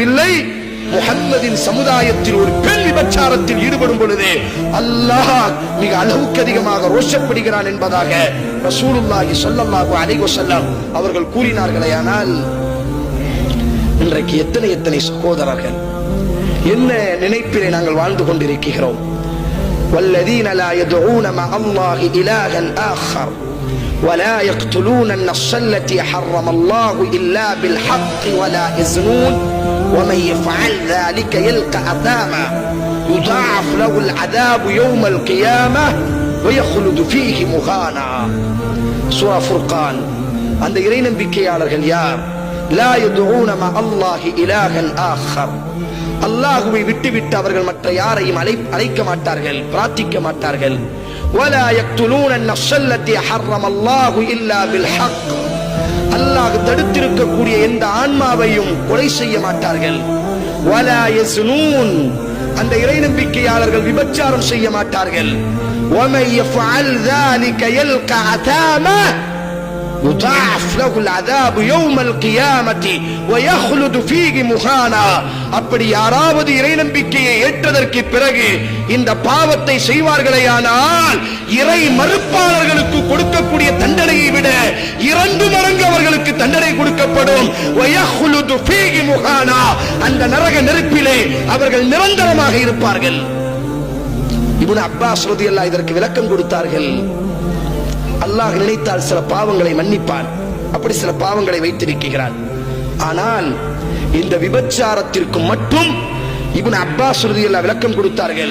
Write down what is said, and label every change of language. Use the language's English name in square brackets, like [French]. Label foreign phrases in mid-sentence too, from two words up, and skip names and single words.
[Tamil] முஹம்மதின் சமுதாயத்தில் ஒரு பெண் விபச்சாரத்தில் ஈடுபடும் பொழுது அல்லாஹ் மிக அளவுக்கு அதிகமாக ரோஷப்படுகிறான் என்பதாக [Arabic] رسول الله صلى الله عليه وسلم [Tamil] அவர்கள் கூறினார்களேயானால் இன்றைக்கு எத்தனை சகோதரர்கள் என்ன நினைப்பிலே நாங்கள் வாழ்ந்து கொண்டிருக்கிறோம். [Arabic] والذين لا يدعون مع الله إلها آخر ولا يقتلون النفس التي حرم الله إلا بالحق ولا يزنون ومن يفعل ذلك يلقى أثاما يضاعف له العذاب يوم القيامة ويخلد فيه مهانا. [Tamil] சூரா ஃபுர்கான். அந்த இறை நம்பிக்கையாளர்கள் யார்? [Arabic] لا يدعون مع الله إلها آخر. [Tamil] அல்லாஹ்வை விட்டுவிட்டு அவர்கள் மற்ற யாரையும் அழைக்க மாட்டார்கள், பிரார்த்திக்க மாட்டார்கள். [Arabic] ولا يقتلون النفس التي حرم الله إلا بالحق. [Tamil] அல்லாஹ் தடுத்திருக்கக்கூடிய எந்த ஆன்மாவையும் கொலை செய்ய மாட்டார்கள். [Arabic] ولا يزنون. [Tamil] அந்த இறை நம்பிக்கையாளர்கள் விபச்சாரம் செய்ய மாட்டார்கள். [Arabic] ومن يفعل ذلك يلقى أثاما يضاعف له العذاب يوم القيامة ويخلد فيه مهانا. [Tamil] அப்படி யாராவது இறை நம்பிக்கையை ஏற்றதற்கு பிறகு இந்த பாவத்தை செய்வார்களேயானால் இறை மறுப்பாளர்களுக்கு கொடுக்கக்கூடிய தண்டனையை விட 2 மடங்கு அவர்களுக்கு தண்டனை கொடுக்கப்படும். [Arabic] ويخلد فيه مهانا. [Tamil] அந்த நரக நெருப்பிலே அவர்கள் நிரந்தரமாக இருப்பார்கள். இப்னு அப்பாஸ் ரலியல்லாஹு இதற்கு விளக்கம் கொடுத்தார்கள். அல்லாஹ் நினைத்தால் சில பாவங்களை மன்னிப்பான், அப்படி சில பாவங்களை வைத்திருக்கிறான். ஆனால் இந்த விபச்சாரத்திற்கு மட்டும் இப்னு அப்பாஸ் ரலியல்லாஹு விளக்கம் கொடுத்தார்கள்.